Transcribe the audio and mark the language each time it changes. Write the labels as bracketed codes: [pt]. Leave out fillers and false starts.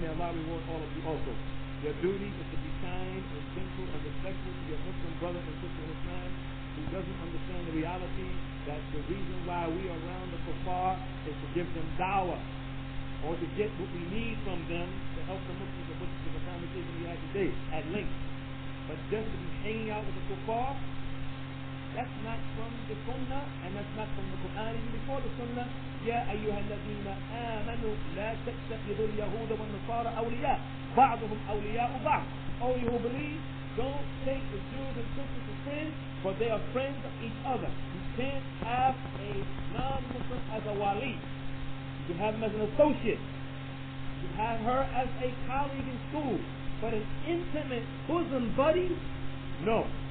[en] May Allah reward all of you also. Your duty is to be kind and gentle and respectful to your Muslim brother and sister in Islam who doesn't understand the reality that the reason why we are around the kuffar is to give them dawah or to get what we need from them to help the Muslims, which is a conversation we had today at length. But just to be hanging out with the kuffar, that's not from the sunnah, and that's not from the Qur'an. Even before the sunnah, [ar] يا أيها الذين آمنوا لا تتخذوا اليهود والنصارى أولياء بعضهم أولياء بعض. [en] Oh, you who believe, don't take the Jews and Christians as friends, for they are friends of each other. You can't have a non-Muslim as a wali. You can have him as an associate. You can have her as a colleague in school. But an intimate bosom buddy, no.